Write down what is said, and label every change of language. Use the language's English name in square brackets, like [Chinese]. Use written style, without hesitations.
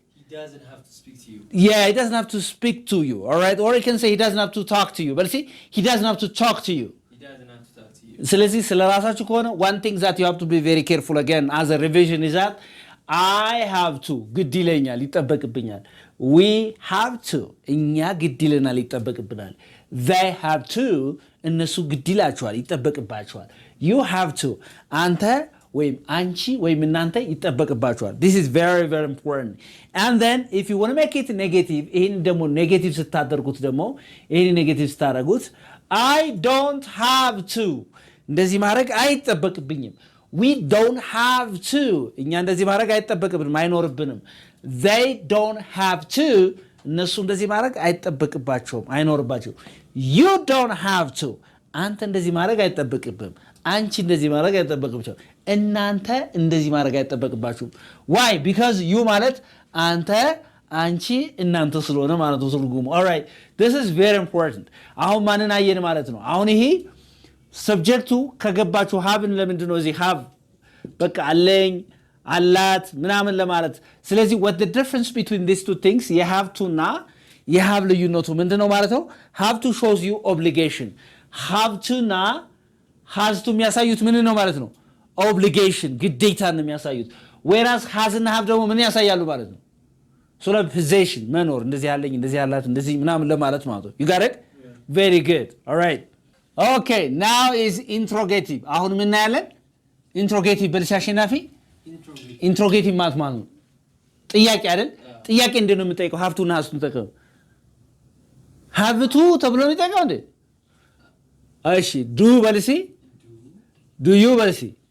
[English] He doesn't have to speak to you. Yeah, he doesn't have to speak to you. All right, or you can say he doesn't have to talk to you. But see, he doesn't have to talk to you. He doesn't have to talk to you. [Amharic] ስለዚህ ስለ ራሳችሁ ከሆነ [English] one thing that you have to be very careful again as a revision is that I have to [Amharic] ግድ ይለኛል ይጠበቅብኛል. [English] We have to [Amharic] እኛ ግድ ይለናል ይጠበቅብናል. [English] They have to [Amharic] እነሱ ግድ ይላቸዋል ይጠበቅባቸዋል. [English] You have to [Amharic] አንተ ወይም አንቺ ወይም እናንተ ይጠበቅባቸዋል. [English] This is very very important. And then if you want to make it negative [Amharic] ይሄን ደግሞ ኔጌቲቭ ስታደርጉት ደግሞ ይሄን ኔጌቲቭ ስታደርጉት [English] I don't have to [Amharic] እንደዚህ ማድረግ አይጠበቅብኝም. [English] We don't have to [Amharic] እኛ እንደዚህ ማድረግ አይጠበቅብንም አይኖርብንም. [English] They don't have to [Amharic] እነሱ እንደዚህ ማድረግ አይጠበቅባቸውም አይኖርባቸውም. [English] You don't have to [Amharic] አንተ እንደዚህ ማድረግ አይጠበቅብህም. አንቺ እንደዚህ ማድረግ አይጠበቅባቸውም. እናንተ እንደዚህ ማድረግ አይጠበቅባችሁም. [English] Why? Because you [Amharic] ማለት አንተ አንቺ እናንተ ስለሆነ ማለት ነው ትርጉሙ. [English] Alright, this is very important. [Amharic] አሁን ማንን አየን ማለት ነው? አሁን ይሄ ሰብጀክቱ ከገባችሁ ሀብን ለምንድን ነው እዚህ ሀብ በቃ አለኝ አላት ምናምን ለማለት። ስለዚህ [English] what the difference between these two things you have to [Amharic] እና የሀብ ልዩነቱ ምንድነው ማለት ነው? [English] have to shows you obligation. [Amharic] have to እና has to የሚያሳዩት ምን ነው ማለት ነው? obligation ግዴታ ነው የሚያሳዩት. [English] whereas has [Amharic] እና have ደግሞ ምን ያሳያሉ ማለት ነው? sort of possession መኖር እንደዚህ ያለኝ እንደዚህ ያላት እንደዚህ ምናምን ለማለት ማለት ነው. [English] you got it? Yeah. Very good. All right. Okay, now is interrogative. [Amharic] አሁን ምን እናያለን? interrogative በልሽ አሸናፊ interrogative ማለት ነው ጥያቄ አይደል? ጥያቄ እንዴት ነው የምጠይቀው? have to እና has to ተጠቀም have to ተብሎ ነው የሚጠይቀው እንዴ? እሺ do በልሲ do you በልሲ